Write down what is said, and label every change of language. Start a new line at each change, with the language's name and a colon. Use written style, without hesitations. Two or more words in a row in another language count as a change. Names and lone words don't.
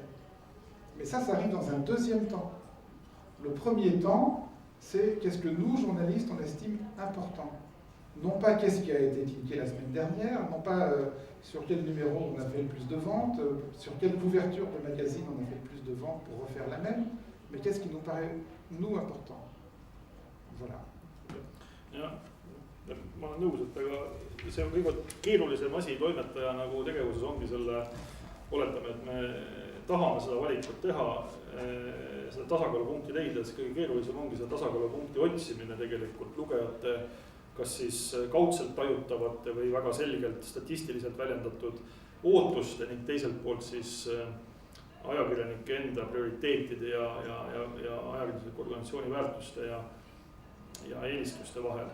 French: Mais ça arrive dans un deuxième temps. Le premier temps, c'est qu'est-ce que nous, journalistes, on estime important. Non pas qu'est-ce qui a été cliqué la semaine dernière, non pas sur quel numéro on a fait le plus de ventes, sur quelle couverture de magazine on a fait le plus de ventes pour refaire la même, mais qu'est-ce qui nous paraît, nous, important. Voilà.
Estonian: Ja, ma olen nõus, et aga see on kõige keerulisem asi toimetaja nagu tegevuses ongi selle, oletame, et me tahame seda valikut teha, seda tasakaalupunkti leida, siis kõige keerulisem ongi seda tasakaalupunkti otsimine tegelikult lugejate kas siis kaudselt tajutavate või väga selgelt statistiliselt väljendatud ootuste ning teiselt poolt siis ajakirjanike enda prioriteetide ja ajakirjandusliku organisatsiooni väärtuste ja eelistuste vahel.